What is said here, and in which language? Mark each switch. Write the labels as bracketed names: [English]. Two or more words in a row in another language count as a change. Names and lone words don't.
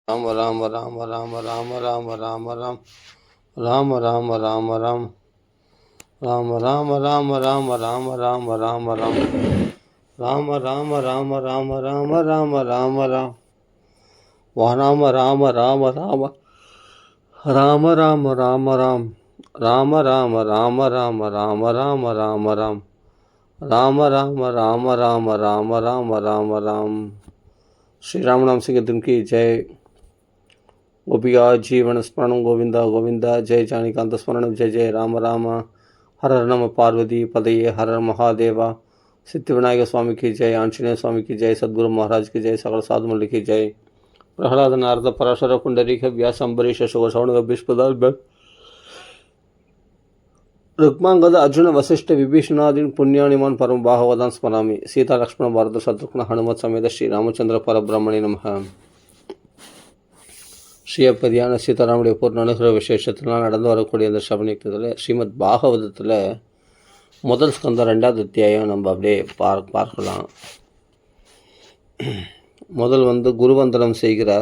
[Sanskrit] ராம ராம ராம ராம ராம ராம ராம ராம் ராம ராம ராம ராம் ராம ராம ராம ராம ராம ராம ராம ராம் ராம ராம ராம ராம ராம ராம ராம ராம் வாராம ராம ராம ராம ராம ராம ராம ராம் ராம ராம ராம ராம ராம ராம ராம ராம் ராம ராம ராம ராம ராம ராம ராம ராம். [Hindi] श्री राम नाम संकीर्तन की जय. [Sanskrit] गोपिका जीवन स्मरण गोविंदा गोविंदा. जय जानिकांत स्मरण जय जय राम राम. हर हर नम पार्वती पदये हर हर महादेवा. [Hindi] सिद्धि विनायक स्वामी की जय. आंजनेय स्वामी की जय. सद्गुरु महाराज की जय. सकल साधु मंडली की जय. [Sanskrit] प्रहलाद नारद पराशर पुंडरीक व्यास अम्बरीश शुभ श्रवण भीष्मदाल रुक्मांगद अर्जुन वशिष्ठ विभीषणादीन पुण्यानिमान परम बाहवदान स्मरामि. सीता लक्ष्मण भारत शत्रुघ्न हनुमत समेत श्री रामचंद्र परब्रह्मणे नमः. [Tamil] ஸ்ரீயப்பதியான சீதாராமுடைய பூர்ண அனுகிரக விசேஷத்தினால் நடந்து வரக்கூடிய அந்த சபனியத்தில் ஸ்ரீமத் பாகவதத்தில் முதல் ஸ்கந்தம் 2வது அத்தியாயம் நம்ம அப்படியே பார்க்கலாம். முதல் குருவந்தனம் செய்கிறார்.